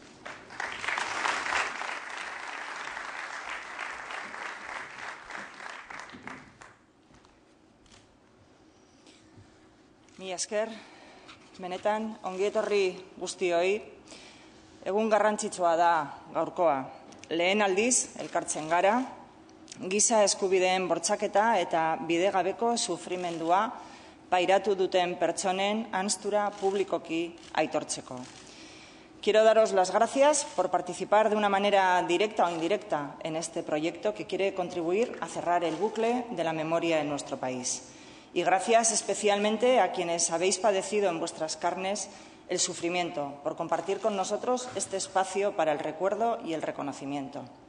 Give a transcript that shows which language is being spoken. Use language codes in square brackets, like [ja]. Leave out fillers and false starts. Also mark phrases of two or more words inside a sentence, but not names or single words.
[eu] Mila esker, benetan, ongi etorri guztioi, egun garrantzitsua da gaurkoa. Lehen aldiz, elkartzen gara, giza eskubideen bortxaketa eta bidegabeko sufrimendua pairatu duten pertsonen hanstura publikoki aitortzeko. [es] Quiero daros las gracias por participar de una manera directa o indirecta en este proyecto que quiere contribuir a cerrar el bucle de la memoria en nuestro país. Y gracias especialmente a quienes habéis padecido en vuestras carnes el sufrimiento, por compartir con nosotros este espacio para el recuerdo y el reconocimiento.